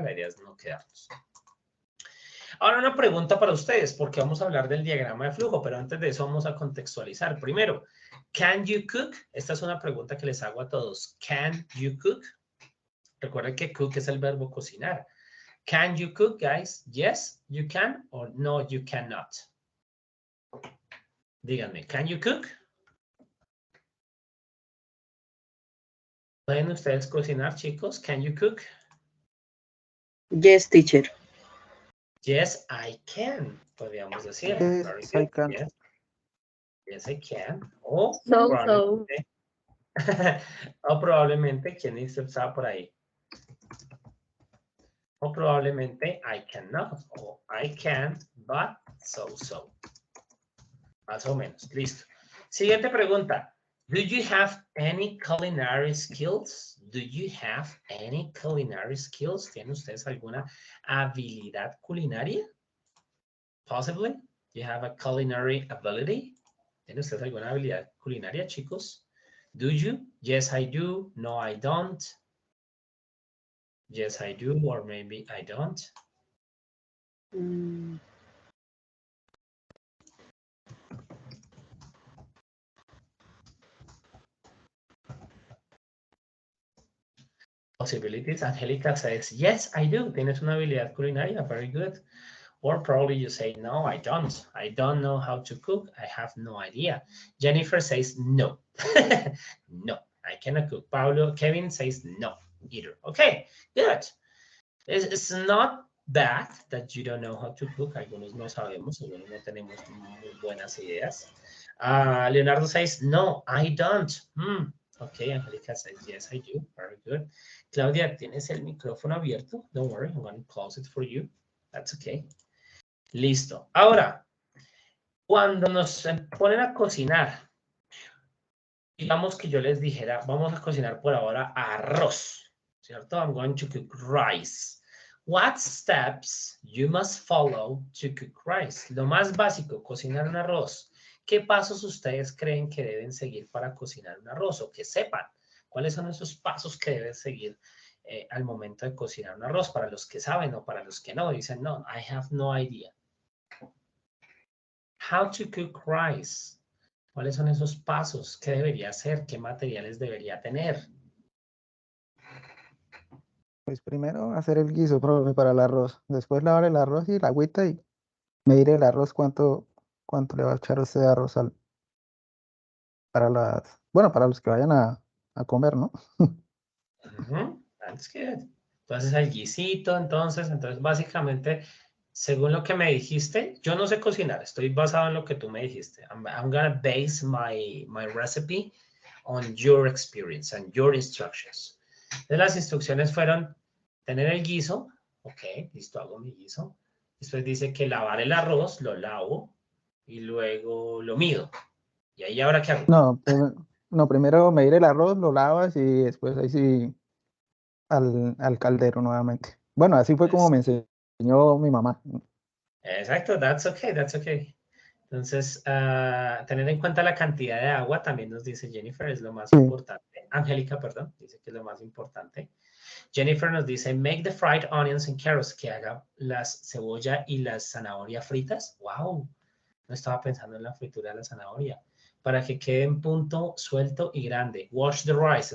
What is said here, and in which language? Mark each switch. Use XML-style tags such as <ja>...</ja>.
<es>La idea es no quedarnos. Ahora una pregunta para ustedes, porque vamos a hablar del diagrama de flujo, pero antes de eso vamos a contextualizar. Primero,</es> <en>can you cook?</en> <es>Esta es una pregunta que les hago a todos.</es> <en>Can you cook?</en> <es>Recuerden que cook es el verbo cocinar.</es> <en>Can you cook, guys? Yes, you can, or no, you cannot.</en> <es>Díganme,</es> <en>can you cook?</en> <es>¿Pueden ustedes cocinar, chicos?</es> <en>Can you cook? Yes, teacher. Yes, I can,</en> <es>podríamos decir.</es> <en>Yes, I can. Yes. Yes, I can. O So.</en> <es>o probablemente, ¿quién estaba por ahí? O probablemente</es> <en>I cannot,</en> <es>o</es> <en>I can, but so.</en> <es>Más o menos, listo. Siguiente pregunta.</es> <en>Do you have any culinary skills? Do you have any culinary skills?</en> <es>¿Tienen ustedes alguna habilidad culinaria?</es> <en>Possibly. Do you have a culinary ability?</en> <es>¿Tienen ustedes alguna habilidad culinaria, chicos?</es> <en>Do you? Yes, I do. No, I don't. Yes, I do, or maybe I don't. Mm, Possibilities. Angelica says, yes, I do.</en> <es>Tienes una habilidad culinaria.</es> <en>Very good. Or probably you say, no, I don't. I don't know how to cook. I have no idea. Jennifer says, no. No, I cannot cook. Kevin says, no, either. Okay, good. It's not bad that you don't know how to cook.</en> <es>Algunos no sabemos, algunos no tenemos muy buenas ideas.</es> <en>Leonardo says, no, I don't. Okay, Angelica says, yes, I do. Very good.</en> <es>Claudia, ¿tienes el micrófono abierto?</es> <en>Don't worry, I'm going to close it for you. That's okay.</en> <es>Listo. Ahora, cuando nos ponen a cocinar, digamos que yo les dijera, vamos a cocinar por ahora arroz, ¿cierto?</es> <en>I'm going to cook rice. What steps you must follow to cook rice?</en> <es>Lo más básico, cocinar un arroz. ¿Qué pasos ustedes creen que deben seguir para cocinar un arroz o que sepan? ¿Cuáles son esos pasos que deben seguir al momento de cocinar un arroz? Para los que saben o para los que no, dicen, no,</es> <en>I have no idea. How to cook rice.</en> <es>¿Cuáles son esos pasos? ¿Qué debería hacer? ¿Qué materiales debería tener? Pues primero hacer el guiso para el arroz. Después lavar el arroz y la agüita y medir el arroz cuánto le va a echar usted de arroz para los que vayan a comer, ¿no?</es> <en>That's good.</en> <es>Entonces el guisito, entonces básicamente, según lo que me dijiste, yo no sé cocinar, estoy basado en lo que tú me dijiste.</es> <en>I'm gonna base my recipe on your experience and your instructions.</en> <es>Entonces las instrucciones fueron tener el guiso, ok, listo, hago mi guiso. Después dice que lavar el arroz, lo lavo y luego lo mido. ¿Y ahí ahora qué hago? No, primero medir el arroz, lo lavas y después ahí sí al caldero nuevamente. Bueno, así fue como me enseñó mi mamá. Exacto,</es> <en>that's okay, that's okay.</en> <es>Entonces, tener en cuenta la cantidad de agua, también nos dice Jennifer, es lo más importante. Angélica, perdón, dice que es lo más importante. Jennifer nos dice,</es> <en>make the fried onions and carrots,</en> <es>que haga las cebolla y las zanahoria fritas. Wow, no estaba pensando en la fritura de la zanahoria. Para que quede en punto suelto y grande.</es> <en>Wash the rice.</en>